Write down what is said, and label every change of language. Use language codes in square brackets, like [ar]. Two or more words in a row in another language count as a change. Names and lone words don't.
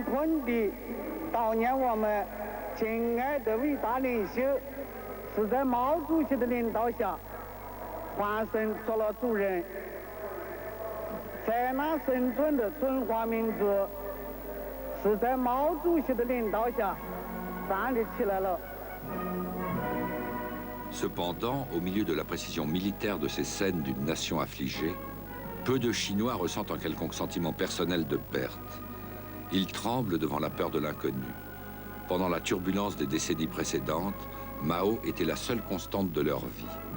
[zh] 恳地悼念我们敬爱的伟大领袖，是在毛主席的领导下换身做了主人，在那生存的中华民族是在毛主席的领导下站立起来了。 [fr] Cependant, au milieu de la précision militaire de ces scènes d'une nation affligée, peu de Chinois ressentent un quelconque sentiment personnel de perte. Ils tremblent devant la peur de l'inconnu. Pendant la turbulence des décennies précédentes, Mao était la seule constante de leur vie.